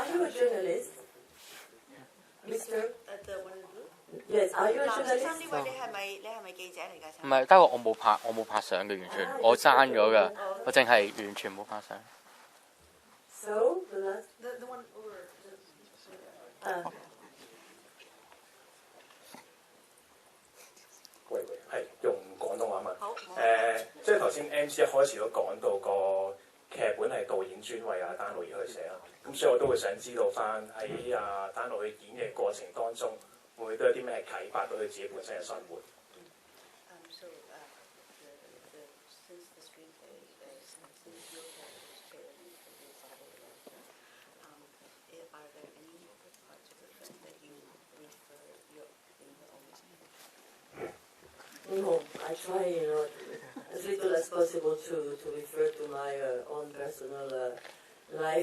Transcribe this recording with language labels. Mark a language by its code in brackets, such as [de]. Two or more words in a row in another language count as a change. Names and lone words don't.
[en] a journalist, Mr. The one in blue. Yes, are you a [yue] 藍色衫 [en] journalist? [yue] 呢位，你係咪記者嚟㗎？唔係，不過我冇拍相嘅，完全我爭咗㗎，我淨係完全冇拍相。 [en] So the last. The one over. [yue] 喂，係用廣東話問。好。即係頭先 MC 一開始都講到個劇本係導演專為阿丹路而去寫啦，咁所以我都會想知道翻喺阿丹路去演繹過程當中，會唔會都有啲咩啟發到佢自己本身嘅生活 [en] ？Since the screenplay, since your character's are there any parts of the film that you refer in your own experience? No, I try, as little as possible to refer to my own personal life.